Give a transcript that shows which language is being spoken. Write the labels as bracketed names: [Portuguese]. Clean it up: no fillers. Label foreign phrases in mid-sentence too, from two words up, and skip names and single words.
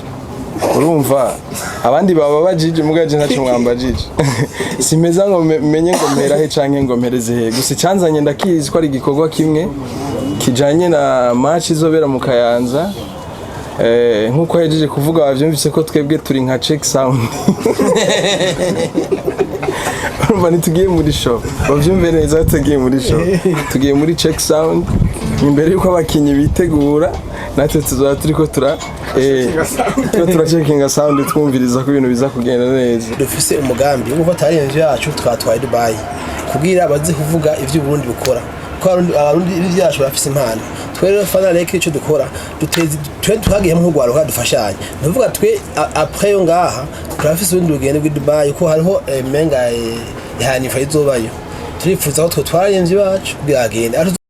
[Rundi] Urumva abandi baba bajije mugaje ntaco mwambajije. Simeza ngo menye ngo mpera he canke ngo mpereze he. Gusa canzanye ndakizi ko ari igikorwa kimwe kijanye na match izobera mu Kayanza. Nkuko yajeje kuvuga bavyumvise ko twebwe turi nka [English] check sound. [Rundi] Urumva nitugiye muri show. Bavyumve neza tugiye muri show. Tugiye muri [English] check sound. [Rundi] Imbere yuko abakinyi bitegura natwe tuzoba turiko turacekinga sound twumviriza ko ibintu biza kugenda neza. Dufise umugambi wo gufata arenze yacu twatwaye Dubai kugira abazi kuvuga ivyo Burundi bukora ko abarundi ivyacu bafise impano twere fana reke ico dukora duteze twagiye mu rwaro dufashanye ndavuga twe après yo ngaha turafise urundi rugendo rw'i Dubai ko hariho menga ihanifa izobayo turifuza ko twarenze bacu kugira agende